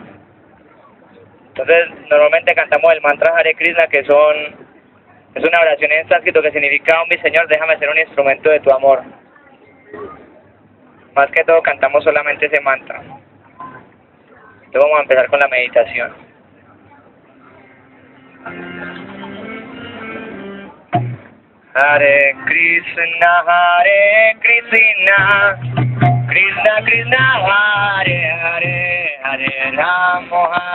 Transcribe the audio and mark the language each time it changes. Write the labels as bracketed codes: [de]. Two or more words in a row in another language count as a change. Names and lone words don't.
[es] Entonces, normalmente cantamos el mantra Hare Krishna, que es una oración en sánscrito que significa: oh mi Señor, déjame ser un instrumento de tu amor. Más que todo cantamos solamente ese mantra. Entonces vamos a empezar con la meditación. [sa] Hare Krishna, Krishna Krishna, Hare Hare, Hare Ramo,